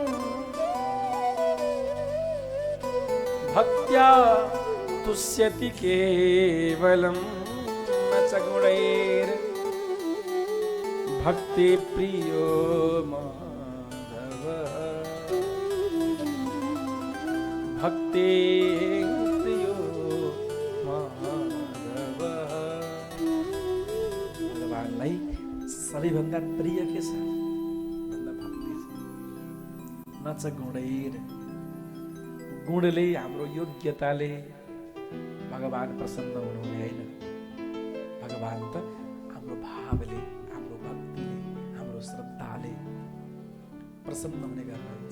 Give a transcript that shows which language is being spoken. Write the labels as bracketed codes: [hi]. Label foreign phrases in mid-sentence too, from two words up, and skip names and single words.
[sa] भक्त्या तुष्यति केवलं न च गुणैर् भक्ति प्रियो माधव भक्ति प्रियो माधव। [ne] भगवानलाई सबैभन्दा प्रिय के छ भन्दा भक्ति छ। [sa] न च गुणैर्, [ne] गुणले हाम्रो योग्यताले भगवान प्रसन्न हुनुहुने होइन। भगवान त हाम्रो भावले, हाम्रो भक्तिले, हाम्रो श्रद्धाले प्रसन्न हुने गर्छ।